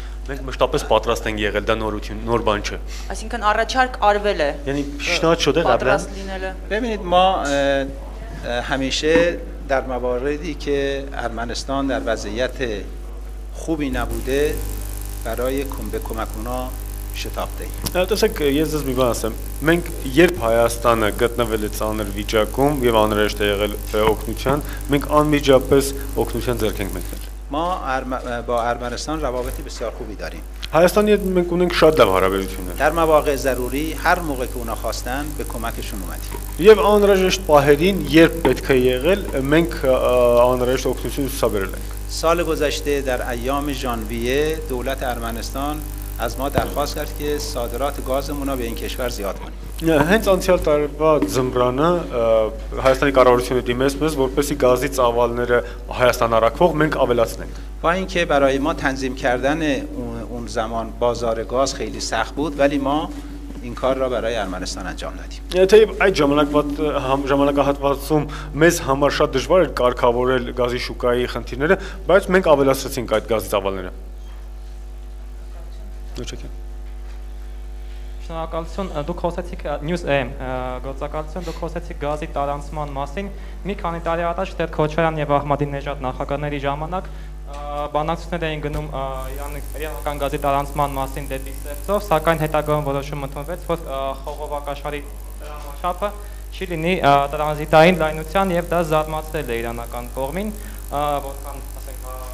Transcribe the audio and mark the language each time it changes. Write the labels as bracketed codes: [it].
[hy] Մենք մշտապես պատրաստ ենք եղել, դա նոր բան չէ։ Այսինքն առաջարկ արվել է։ [fa] یعنی پیشنهاد شده قبلا؟ ببینید ما همیشه در مواردی که ارمنستان در وضعیت خوبی نبوده برای کمک اونا شتافته ایم. [hy] Տեսեք, ես ձեզ մի բան ասեմ։ Մենք երբ Հայաստանը գտնվել է ծանր վիճակում եւ անհրաժեշտ է եղել օգնության, մենք անմիջապես օգնության ձեռք ենք մեկնել։ [fa] ما با ارمنستان روابطی بسیار خوبی داریم. [hy] Հայաստանի հետ մենք ունենք շատ լավ հարաբերություններ։ [fa] در مواقع ضروری هر موقع که اونا خواستن به کمکشون اومدیم. [hy] Եվ անհրաժեշտ պահերին, երբ պետք է եղել, մենք անհրաժեշտ օգնություն ցուցաբերել ենք։ [fa] سال گذشته در ایام ژانویه دولت ارمنستان از ما درخواست کرد که صادرات گازمون رو به این کشور زیاد کنیم. [hy] Հենց անցյալ տարվա ձմռանը Հայաստանի կառավարությունը դիմեց մեզ, որպեսզի գազի ծավալները Հայաստան առաքվող մենք ավելացնենք։ [fa] با اینکه برای ما تنظیم کردن اون زمان بازار گاز خیلی سخت بود ولی ما این کار را برای ارمنستان انجام دادیم. [hy] Թեև այդ ժամանակահատվածում մեզ համար շատ դժվար էր կարգավորել գազի շուկայի խնդիրները, բայց մենք ավելացրեցինք այդ գազի ծավալները։ Շնորհակալություն, դուք խոսեցիք News AM գործակալություն, դուք խոսեցիք գազի տարանցման մասին։ Մի քանի տարի առաջ Տեր Քոչարյան եւ Ահմադինեժադ նախագահների ժամանակ բանակցություններ էին գնում իրանական գազի տարանցման մասին դեպի Սերծով, սակայն հետագայում որոշում ընդունվեց, որ խողովակաշարի չափը չի լինի տրանզիտային լայնության եւ դա զարմացրել է իրանական կողմին, որքան ասենք